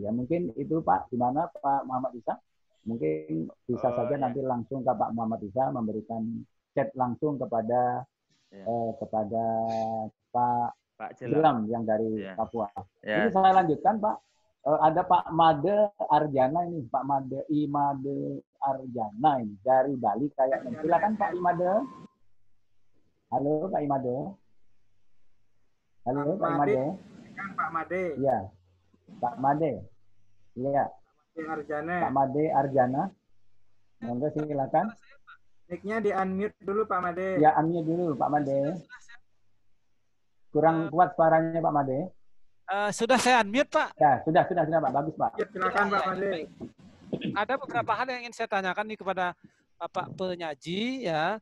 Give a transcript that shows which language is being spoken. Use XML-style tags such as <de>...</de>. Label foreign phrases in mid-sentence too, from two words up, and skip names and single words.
<id>Ya mungkin itu Pak, gimana Pak Muhammad Isa? Mungkin bisa saja nanti langsung ke Pak Muhammad Isa memberikan chat langsung kepada kepada Pak Jelam yang dari Papua. Ini saya lanjutkan Pak. Ada Pak Made Arjana ini, Pak Imade Arjana ini dari Bali kayaknya. Silakan Pak Imade. Halo Pak Imade. Halo Pak Imade. Pak Made. Iya. Pak Made. Iya. Pak Made Arjana. Monggo silakan. Mic-nya di-unmute dulu Pak Made. Ya, unmute dulu Pak Made. Kurang kuat suaranya Pak Made. Sudah saya unmute Pak. Ya, sudah Pak. Bagus Pak. Silakan Pak Made. Ada beberapa hal yang ingin saya tanyakan nih kepada Bapak penyaji ya.</id>